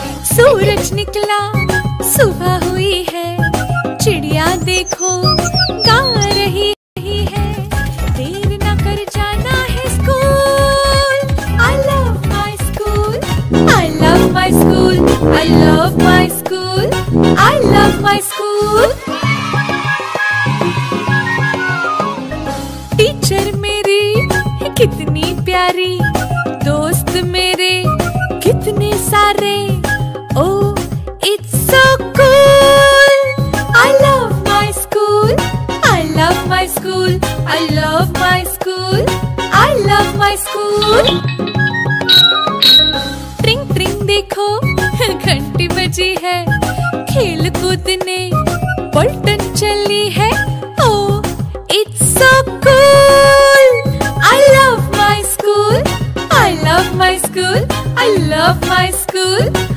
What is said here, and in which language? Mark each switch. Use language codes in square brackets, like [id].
[hi] सूरज निकला, सुबह हुई है, चिड़िया देखो गा रही है, देर न कर जाना है school. [en] I love my school, I love my school, I love my school, I love my school। [hi] Teacher मेरी कितनी प्यारी, दोस्त मेरे कितने सारे, [en] oh it's so cool। I love my school, I love my school, I love my school, I love my school. [hi] ट्रिंग ट्रिंग देखो घंटी बजी है, खेल कूदने पलटन चली है। [en] Oh, it's so cool. I love my school. I love my school. I love my school.